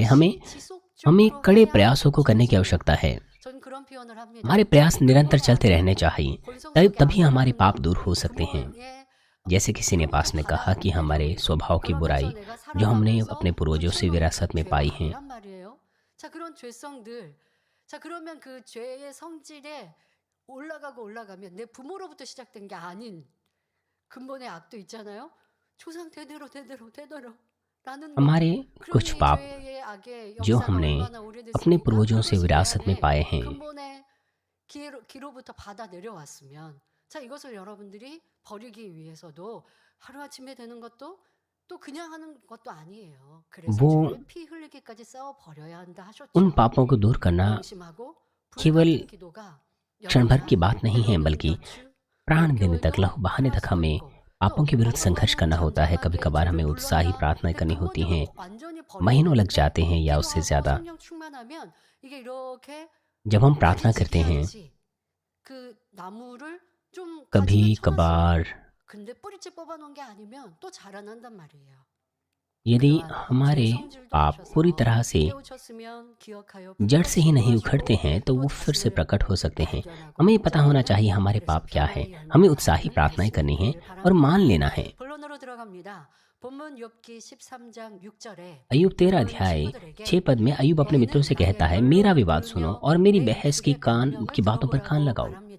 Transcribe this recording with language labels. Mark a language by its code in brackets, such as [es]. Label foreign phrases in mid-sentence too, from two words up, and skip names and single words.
[hi] हमें कड़े प्रयासों को करने की आवश्यकता है। हमारे प्रयास निरंतर चलते रहने चाहिए, तभी हमारे पाप दूर हो सकते हैं। जैसे किसी ने पास ने कहा कि हमारे स्वभाव की बुराई जो हमने अपने पूर्वजों से विरासत में पाई है, [ko] 자 그러면 그 죄의 성질에 올라가면 내 부모로부터 시작된 게 아닌 근본의 악도 있잖아요. 조상 대대로 [hi] हमारे कुछ पाप जो हमने अपने पूर्वजों से विरासत में पाए हैं, [ko] 근본의 기로부터 받아 내려왔으면 자 이것을 여러분들이 버리기 위해서도 하루아침에 되는 것도 또 그냥 하는 것도 아니에요. 그래서 [hi] वो [ko] 주를 피 흘리기까지 싸워 버려야 한다 하셨죠. [hi] उन पापों को दूर करना [ko] 명심하고 [hi] केवल [ko] 불같은 기도가 [hi] क्षण भर की बात नहीं है, [ko] 영원한 [hi] बल्कि [ko] 고출, [hi] प्राण देने तक, लहू [ko] 영결과 [hi] बहाने तक हमें पापों के विरुद्ध संघर्ष करना होता है। कभी कभार हमें उत्साही प्रार्थना करनी होती है, महीनों लग जाते हैं या उससे ज्यादा। [ko] 성령 충만하면 이게 이렇게 [hi] जब हम प्रार्थना करते हैं, [ko] 그 나무를 좀 [hi] कभी [ko] 가지는 좋았어요. [hi] कभार [ko] 근데 뿌리째 뽑아놓은 게 아니면 또 자라난단 말이에요. [hi] यदि हमारे पाप पूरी तरह से जड़ से ही नहीं उखड़ते हैं तो वो फिर से प्रकट हो सकते हैं। हमें पता होना चाहिए हमारे पाप क्या है। हमें उत्साही प्रार्थनाएं करनी है और मान लेना है। अय्यूब 13 अध्याय 6 पद में अय्यूब अपने मित्रों से कहता है, मेरा विवाद सुनो और मेरी बहस की बातों पर कान लगाओ।